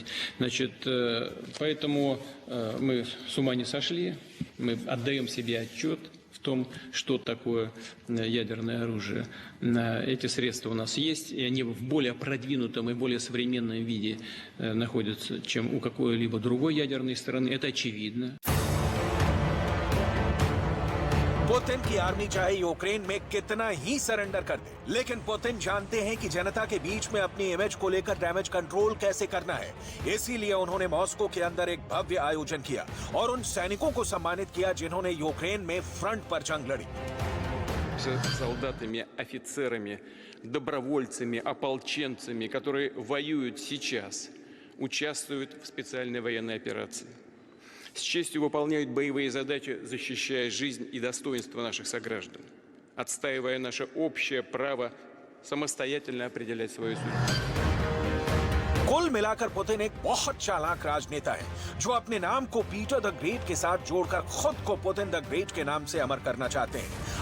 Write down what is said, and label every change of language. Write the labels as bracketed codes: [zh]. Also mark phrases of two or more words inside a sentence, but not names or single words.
[ru] Значит, поэтому мы с ума не сошли, мы отдаем себе отчет в том, что такое ядерное оружие. Эти средства у нас есть, и они в более продвинутом и более современном виде находятся, чем у какой-либо другой ядерной страны. Это очевидно. [hi] पुतिन की आर्मी चाहे यूक्रेन में कितना ही सरेंडर कर दे, लेकिन पुतिन जानते हैं कि जनता के बीच में अपनी इमेज को लेकर [en] damage control [hi] कैसे करना है। इसीलिए उन्होंने मॉस्को के अंदर एक भव्य आयोजन किया और उन सैनिकों को सम्मानित किया जिन्होंने यूक्रेन में फ्रंट पर जंग लड़ी। [ru] Солдатами, офицерами, добровольцами, ополченцами, которые воюют сейчас, участвуют в специальной военной операции. С честью выполняют боевые задачи, защищая жизнь и достоинство наших сограждан, отстаивая наше общее право самостоятельно определять свою судьбу. [hi] कुल मिलाकर पुतिन एक बहुत चालाक राजनेता है जो अपने नाम को पीटर द ग्रेट के साथ जोड़कर खुद को पुतिन द ग्रेट के नाम से अमर करना चाहते हैं।